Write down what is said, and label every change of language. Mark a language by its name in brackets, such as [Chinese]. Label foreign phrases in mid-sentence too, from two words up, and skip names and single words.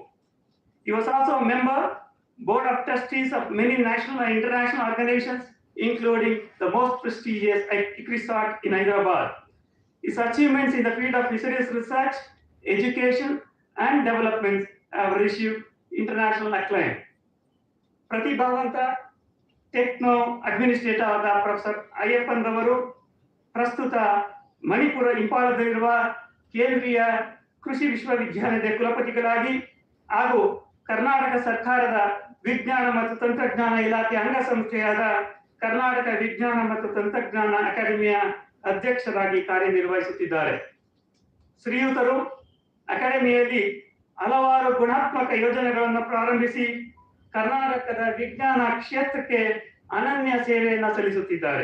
[English] He was also a member, board of trustees of many national and international organizations, including the most prestigious ICRISAT in Hyderabad. His achievements in the field of fisheries research, education, and development have received international acclaim. [Kannada] Pratibhavanta [English] Techno Administrator [Kannada] ಪ್ರೊಫೆಸರ್ ಅಯ್ಯಪ್ಪನ್ ರವರು, ಪ್ರಸ್ತುತ ಮಣಿಪುರ ಇಂಫಾಲದಲ್ಲಿರುವ ಕೇಂದ್ರೀಯ ಕೃಷಿ ವಿಶ್ವವಿದ್ಯಾಲಯ ಕುಲಪತಿಗಳಾಗಿ, ಹಾಗೂ ಕರ್ನಾಟಕ ಸರ್ಕಾರದ ವಿಜ್ಞಾನ ಮತ್ತು ತಂತ್ರಜ್ಞಾನ ಇಲಾಖೆ ಅಂಗಸಂಸ್ಥೆಯಾದ ಕರ್ನಾಟಕ ವಿಜ್ಞಾನ ಮತ್ತು ತಂತ್ರಜ್ಞಾನ ಅಕಾಡೆಮಿಯ ಅಧ್ಯಕ್ಷರಾಗಿ ಕಾರ್ಯನಿರ್ವಹಿಸುತ್ತಿದ್ದಾರೆ. ಶ್ರೀಯುತರು ಅಕಾಡೆಮಿಯಲ್ಲಿ ಹಲವಾರು ಗುಣಾತ್ಮಕ ಯೋಜನೆಗಳನ್ನು ಪ್ರಾರಂಭಿಸಿ ಕರ್ನಾಟಕದ ವಿಜ್ಞಾನ ಕ್ಷೇತ್ರಕ್ಕೆ ಅನನ್ಯ ಸೇವೆಯನ್ನು ಸಲ್ಲಿಸುತ್ತಿದ್ದಾರೆ.